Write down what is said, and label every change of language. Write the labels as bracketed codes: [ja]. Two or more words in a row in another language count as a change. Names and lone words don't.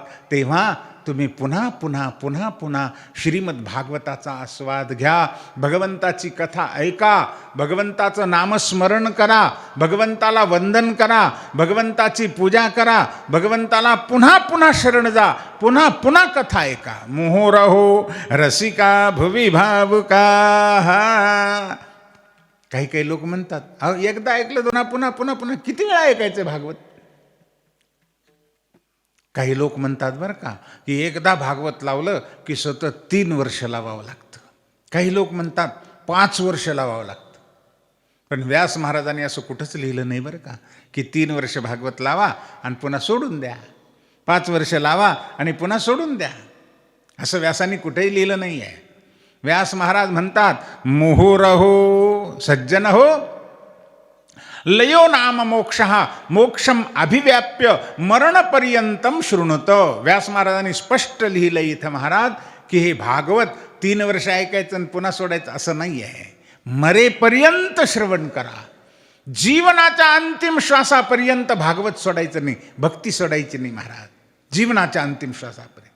[mr] तेव्हा तुम्ही पुन्हा पुन्हा पुन्हा पुन्हा श्रीमद भागवताचा आस्वाद घ्या, भगवंताची कथा ऐका, भगवंताचं नामस्मरण करा, भगवंताला वंदन करा, भगवंताची पूजा करा, भगवंताला पुन्हा पुन्हा शरण जा, पुन्हा पुन्हा कथा ऐका. [sa] मोहो रहो रसिका भुवि भावुका. [mr] काही काही लोक म्हणतात अहो एकदा ऐकलं पुन्हा पुन्हा पुन्हा पुन्हा किती वेळा ऐकायचं भागवत. काही लोक म्हणतात बरं का की एकदा भागवत लावलं की सतत 3 वर्ष लावावं लागतं. काही लोक म्हणतात 5 वर्ष लावावं लागतं. पण व्यास महाराजांनी असं कुठंच लिहिलं नाही बरं का, की 3 वर्ष भागवत लावा आणि पुन्हा सोडून द्या, 5 वर्ष लावा आणि पुन्हा सोडून द्या, असं व्यासांनी कुठेही लिहिलं नाही आहे. व्यास महाराज म्हणतात [sa] मुहुरहो सज्जन हो लयो नाम मोक्ष मोक्षम अभिव्याप्य मरणपर्यंतम शृणुत. [mr] व्यास महाराजांनी स्पष्ट लिहिलं इथं महाराज की हे भागवत 3 वर्ष ऐकायचं आणि पुन्हा सोडायचं असं नाही आहे. मरेपर्यंत श्रवण करा, जीवनाच्या अंतिम श्वासापर्यंत भागवत सोडायचं नाही, भक्ती सोडायची नाही महाराज, जीवनाच्या अंतिम श्वासापर्यंत.